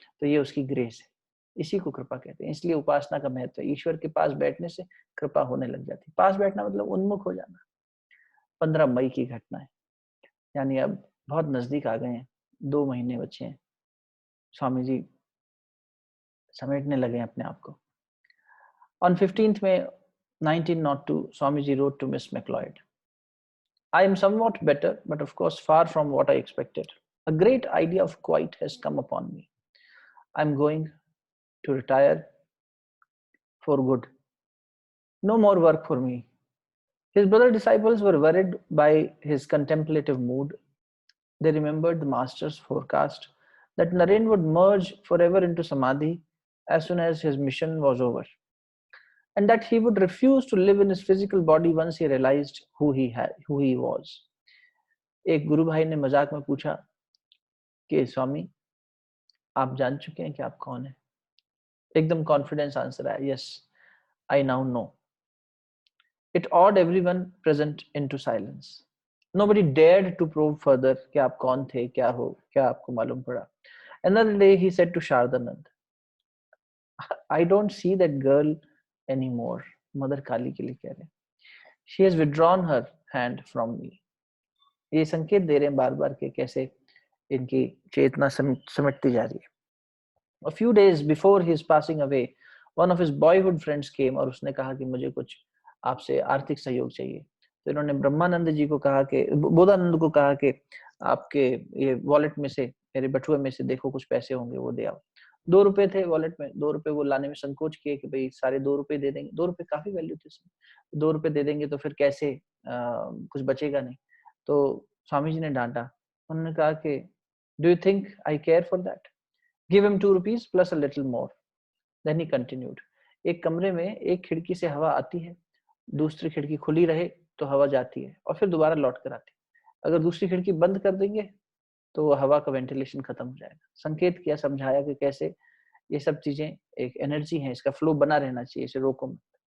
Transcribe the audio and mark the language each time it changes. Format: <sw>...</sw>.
<hi>तो ये उसकी ग्रेस है, इसी को कृपा कहते हैं। इसलिए उपासना का महत्व है। ईश्वर के पास बैठने से कृपा होने लग जाती है। पास बैठना मतलब उन्मुख हो जाना। 15 मई की घटना है, यानी अब बहुत नजदीक आ गए हैं, 2 महीने बचे हैं। स्वामी जी समेटने लगे हैं अपने आप को।</hi> <en>On 15th May 1902, Swamiji wrote to Miss MacLeod, I am somewhat better, but of course far from what I expected. A great idea of quiet has come upon me. I am going to retire for good. No more work for me. His brother disciples were worried by his contemplative mood. They remembered the master's forecast that Naren would merge forever into samadhi as soon as his mission was over, and that he would refuse to live in his physical body once he realized who he was.</en> <hi>एक गुरु भाई ने मजाक में पूछा कि स्वामी आप जान चुके हैं कि आप कौन है? एकदम कॉन्फिडेंस आंसर आया,</hi> <en>Yes I now know. It awed everyone present into silence. Nobody dared to probe further</en> <hi>कि आप कौन थे, क्या हो, क्या आपको मालूम पड़ा।</hi> <en>Another day he said to Shardanand, I don't see that girl anymore.</en> <hi>Mother काली के लिए कह रहे हैं।</hi> <en>She has withdrawn her hand from me.</en> <hi>ये संकेत दे रहे हैं बार बार के कैसे इनकी चेतना सिमटती जा रही है।</hi> <en>A few days before his passing away, one of his boyhood friends came</en> <hi>और उसने कहा कि मुझे कुछ आपसे आर्थिक सहयोग चाहिए। तो इन्होंने ब्रह्मानंद जी को कहा कि, बोधानंद को कहा कि आपके ये वॉलेट में से, मेरे बटुए में से देखो कुछ पैसे होंगे वो दे आओ। 2 रुपए थे वॉलेट में, 2 रुपए वो लाने में संकोच किए कि भाई सारे 2 रुपए दे देंगे, 2 रुपए काफी वैल्यू थी उसमें, 2 रुपए दे देंगे तो फिर कैसे कुछ बचेगा नहीं। तो स्वामी जी ने डांटा, उन्होंने कहा कि</hi> <en>Do you think I care for that? Give him 2 rupees plus a little more. Then he continued.</en> <hi>एक कमरे में एक खिड़की से हवा आती है, दूसरी खिड़की खुली रहे तो हवा जाती है और फिर दोबारा लौट कर आती है। अगर दूसरी खिड़की बंद कर देंगे तो हवा का वेंटिलेशन खत्म हो जाएगा। संकेत किया, समझाया कि कैसे ये सब चीजें एक एनर्जी है, इसका फ्लो बना रहना चाहिए, इसे रोको मत।</hi>